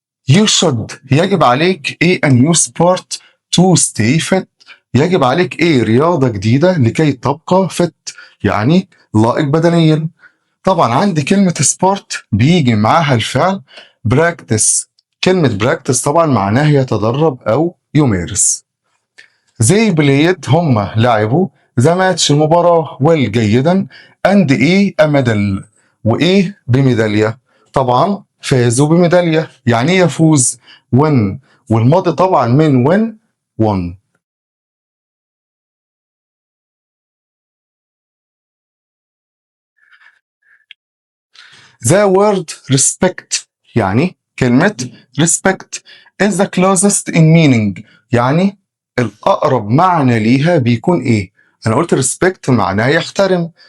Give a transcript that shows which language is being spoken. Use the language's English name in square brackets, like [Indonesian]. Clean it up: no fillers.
[English] You should، [Arabic] يجب عليك إيه [English] a new sport to stay fit، [Arabic] يجب عليك إيه رياضة جديدة لكي تبقى fit، يعني لائق بدنيا. طبعا عندي كلمة sport بيجي معاها الفعل practice. كلمة practice طبعا معناها يتدرب أو يمارس. [English] They played، [Arabic] هم لعبوا [English] the match، [Arabic] المباراة، [English] well جيدا، and إيه a medal، [Arabic] وإيه بميدالية. طبعا فازوا بميدالية. يعني إيه يفوز؟ win، والماضي طبعا من win won. [English] The word respect، [Arabic] يعني كلمة respect [English] is the closest in meaning، [Arabic] يعني الأقرب معنى ليها بيكون إيه؟ أنا قلت respect معناه يحترم.